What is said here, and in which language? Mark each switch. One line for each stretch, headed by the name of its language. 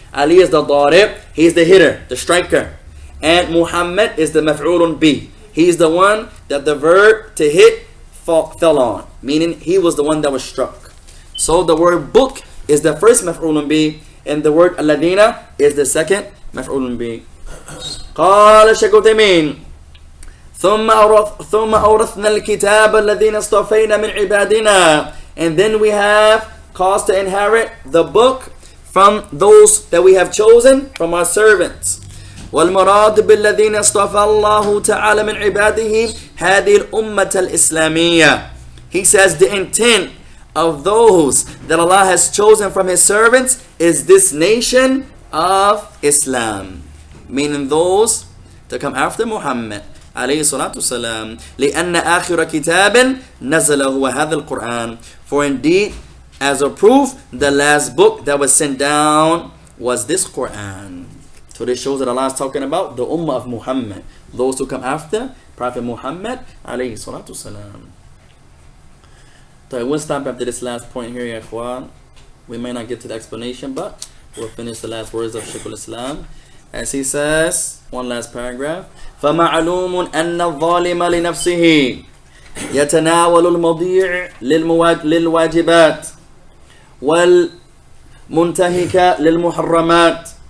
English: Ali is the darib, he is the hitter, the striker. And Muhammad is the maf'ulun bi. He is the one that the verb to hit fell on, meaning he was the one that was struck. So the word book is the first maf'ulun bi, and the word alladina is the second maf'ulun bi.
Arabic: قال الشيخ عثيمين ثم أورثنا الكتاب الذين اصطفينا من عبادنا.
English: And then we have caused to inherit the book from those that we have chosen from our servants.
Arabic: والمراد بالذين اصطفى الله تعالى من عباده هذه الأمة الإسلامية.
English: He says the intent of those that Allah has chosen from His servants is this nation of Islam, meaning those to come after Muhammad
Arabic: عليه الصلاة والسلام. لأن آخر كتاب نزل هو هذا القرآن.
English: For indeed, as a proof, the last book that was sent down was this Quran. So this shows that Allah is talking about the Ummah of Muhammad, those who come after Prophet Muhammad
Arabic: عليه الصلاة والسلام.
English: So we'll stop after this last point here, ya ikhwan. We may not get to the explanation, but we'll finish the last words of Shaykh al-Islam. As he says, one last paragraph.
Arabic: فَمَعْلُومٌ أَنَّ الظَّالِمَ لِنَفْسِهِ يَتَنَاوَلُ الْمَضِيعِ لِلْوَاجِبَاتِ وَالْمُنْتَهِكَ لِلْمُحَرَّمَاتِ